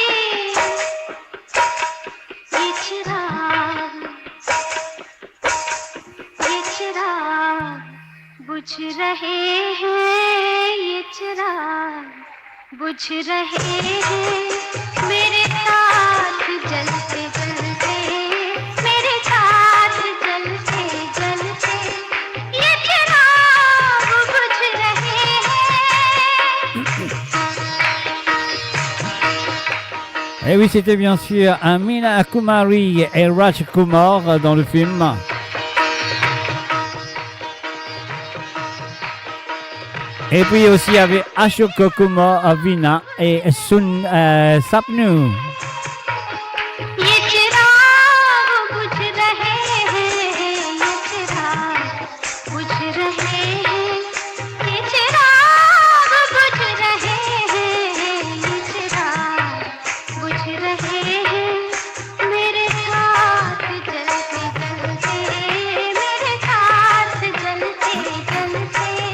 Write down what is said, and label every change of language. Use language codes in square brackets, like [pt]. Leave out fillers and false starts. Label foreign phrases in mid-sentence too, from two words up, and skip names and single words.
[hi] ये चिराग बुझ रहे हैं ये चिराग बुझ रहे हैं मेरे साथ जलते जलते मेरे साथ जलते जलते ये चिराग बुझ रहे [fr] Et oui, c'était bien sûr Amina Kumari et Raj Kumar dans le film. Et puis aussi il y avait Ashok Kumar, Avina et Sun Sapnu. [hi] ये चिराग बुझ रहे हैं ये चिराग बुझ रहे हैं ये चिराग बुझ रहे हैं ये चिराग बुझ रहे हैं मेरे साथ जलते जलते मेरे साथ जलते जलते